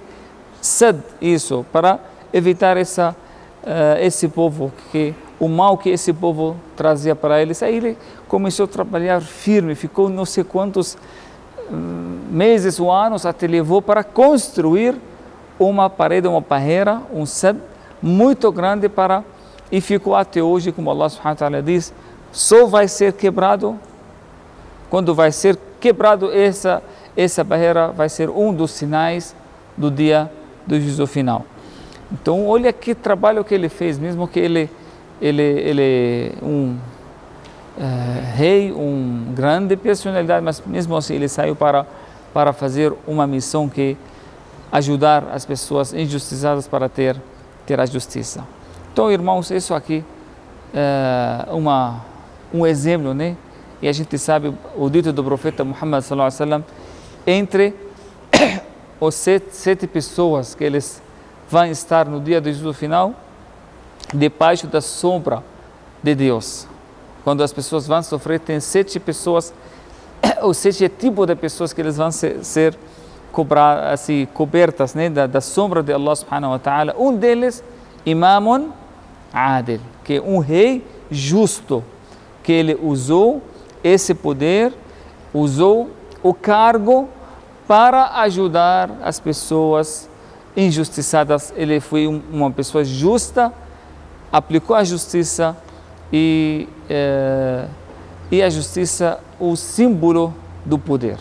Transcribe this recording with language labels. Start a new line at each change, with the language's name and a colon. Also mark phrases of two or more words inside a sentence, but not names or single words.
Portuguese: Sed, isso, para evitar esse povo, o mal que esse povo trazia para eles. Aí ele começou a trabalhar firme, ficou não sei quantos meses ou anos, até levou para construir uma parede, uma barreira, um sed muito grande e ficou até hoje, como
Arabic: الله سبحانه وتعالى
Portuguese: diz, só vai ser quebrado, quando vai ser quebrado essa barreira, vai ser um dos sinais do dia do juízo final. Então, olha que trabalho que ele fez, mesmo que ele rei, grande personalidade, mas mesmo assim ele saiu para fazer uma missão que ajudar as pessoas injustiçadas para ter a justiça. Então, irmãos, isso aqui é um exemplo, né? E a gente sabe o dito do profeta Muhammad
Arabic: صلى الله عليه وسلم,
Portuguese: entre os sete pessoas que eles vão estar no dia do juízo final, debaixo da sombra de Deus. Quando as pessoas vão sofrer, tem 7 pessoas, ou 7 tipos de pessoas que eles vão ser cobertas, né, da sombra de
Arabic: الله سبحانه وتعالى.
Portuguese: Um deles,
Arabic: إمام عادل,
Portuguese: que é um rei justo, que ele usou esse poder, usou o cargo para ajudar as pessoas injustiçadas. Ele foi uma pessoa justa, aplicou a justiça e a justiça, o símbolo do poder.